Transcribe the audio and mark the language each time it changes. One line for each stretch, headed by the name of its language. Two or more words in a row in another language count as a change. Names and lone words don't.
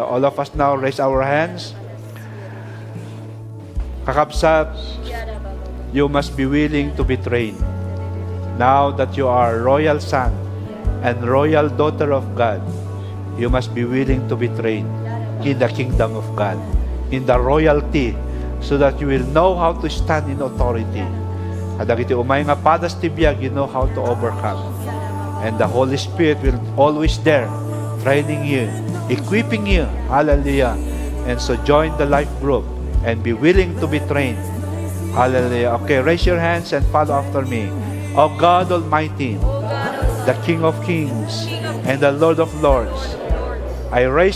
English: All of us now raise our hands. Kakabsat, you must be willing to be trained. Now that you are royal son and royal daughter of God, you must be willing to be trained in the kingdom of God, in the royalty, so that you will know how to stand in authority.
Iloko: Kadagiti umay nga padas tibiyag,
English: you know how to overcome. And the Holy Spirit will always there, training you, equipping you. Hallelujah. And so join the life group and be willing to be trained. Hallelujah. Okay, raise your hands and follow after me. O God Almighty, the King of Kings and the Lord of Lords, I raise